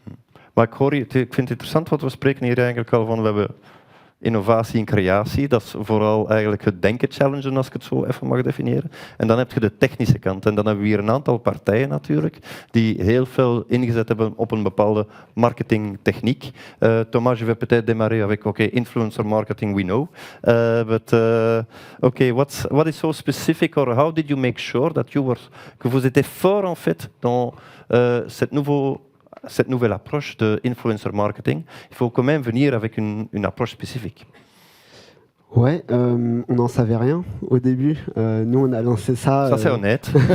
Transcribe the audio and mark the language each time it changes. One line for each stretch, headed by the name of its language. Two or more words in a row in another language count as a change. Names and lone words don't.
Dutch: Maar ik hoor, ik vind het interessant wat we spreken hier eigenlijk al van, we hebben innovatie en creatie, dat is vooral eigenlijk het denken-challengen, als ik het zo even mag definiëren. En dan heb je de technische kant. En dan hebben we hier een aantal partijen natuurlijk, die heel veel ingezet hebben op een bepaalde marketingtechniek.
French: Thomas, je vais peut-être démarrer avec, influencer marketing,
English: we know. But, what is so specific, or how did you make sure that
French: que vous étiez fort en fait dans cette nouvelle approche de influencer marketing? Il faut quand même venir avec une approche spécifique. Ouais, on n'en savait rien au début. Nous, on a lancé ça. Ça, c'est honnête.